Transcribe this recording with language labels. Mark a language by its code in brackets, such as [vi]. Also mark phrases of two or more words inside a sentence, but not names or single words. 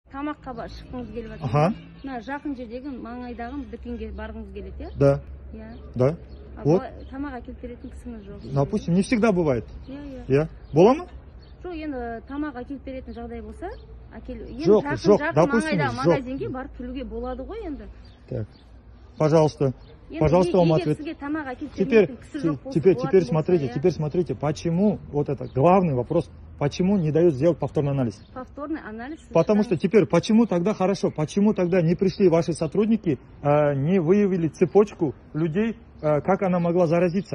[kk] тамаққа шыққыңыз келіп жатыр. [ru] Ага. [kk] Мына жақын жердегі маңайдағы дүкенге барғыңыз келеді, иә? [ru] Да. Да. Вот. [kk] Тамақ әкеліп беретін кісіңіз жоқ. [ru] Допустим, не всегда бывает. [kk] Иә. Бола ма? Жоқ, енді тамақ әкеліп беретін жағдай болса, жоқ, допустим, магазинге барып келуге болады ғой енді. [ru] Так. Пожалуйста. Пожалуйста, вам ответ. Теперь смотрите, почему вот это главный вопрос, почему не дают сделать повторный анализ? Повторный анализ. Потому что теперь, почему тогда хорошо, почему тогда не пришли ваши сотрудники, не выявили цепочку людей, как она могла заразиться?